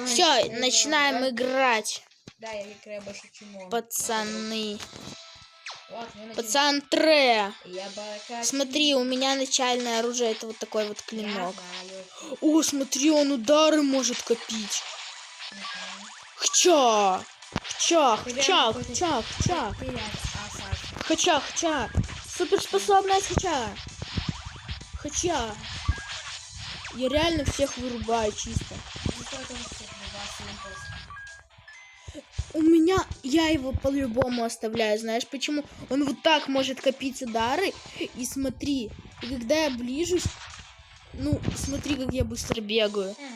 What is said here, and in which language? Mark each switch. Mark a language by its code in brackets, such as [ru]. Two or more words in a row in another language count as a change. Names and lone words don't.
[ru] Все, начинаем играть. Да, я играю больше, чем он. Пацаны. Вот, Пацан Тре. Я барака. Смотри, у меня начальное оружие, это вот такой вот клинок. Я знаю. О, смотри, он удары может копить. Хча! Хча, хча, хча, хча. Хча, хча. Суперспособность хча. Хча. Я реально всех вырубаю чисто. У меня, я его по-любому оставляю, знаешь почему? Он вот так может копить удары, и смотри, и когда я ближусь, ну, смотри, как я быстро бегаю.